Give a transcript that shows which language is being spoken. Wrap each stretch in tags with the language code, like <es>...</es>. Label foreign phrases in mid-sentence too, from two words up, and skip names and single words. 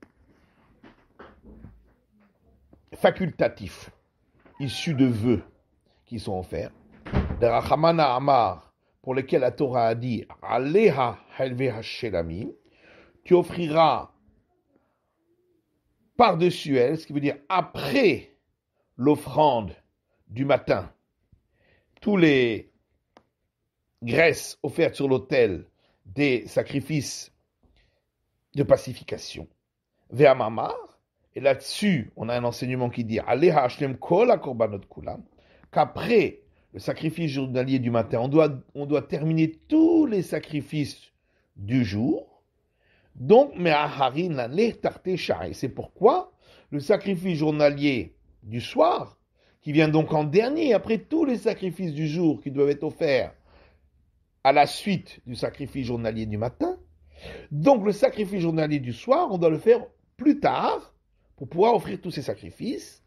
<fr>facultatifs issus de vœux qui sont offerts, des</fr> <arc>רחמנא אמר,</arc> <fr>pour lesquels la Torah a dit</fr> <he>עליה חלבי השלמים,</he> <fr>tu offriras par-dessus elle, ce qui veut dire après l'offrande du matin, tous les graisses offertes sur l'autel des sacrifices de pacification. Ve'amamar, et là-dessus, on a un enseignement qui dit</fr> <he>עליה השלם כל הקרבנות כולם,</he> <fr>qu'après le sacrifice journalier du matin, on doit terminer tous les sacrifices du jour. Donc, c'est pourquoi le sacrifice journalier du soir, qui vient donc en dernier, après tous les sacrifices du jour qui doivent être offerts à la suite du sacrifice journalier du matin, donc le sacrifice journalier du soir, on doit le faire plus tard pour pouvoir offrir tous ces sacrifices.</fr>